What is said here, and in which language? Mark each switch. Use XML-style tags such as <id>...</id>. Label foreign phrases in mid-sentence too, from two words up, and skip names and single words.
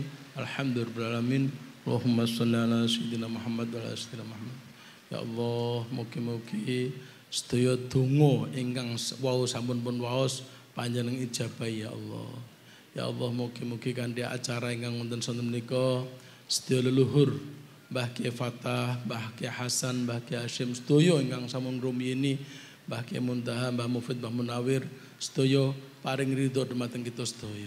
<ar>الحمد لله الرحمن الرحيم. اللهم صل على سيدنا محمد وعلى سيدنا محمد. يا الله,</ar> <jv>mugi-mugi sedaya donga ingkang wau sampun pun waos panjenengan ijabah</jv> <ar>يا الله. يا الله,</ar> <jv>mugi-mugi kanthi acara ingkang wonten sonten menika sedaya leluhur Mbah Kiai Fatah, Mbah Kiai Hasan, Mbah Kiai Hasyim sedaya ingkang sampun rumiyini, Mbah Kiai Muntaha, Mbah Mufid, Mbah Munawir sedaya paring ridho dumateng kita sedaya.</jv>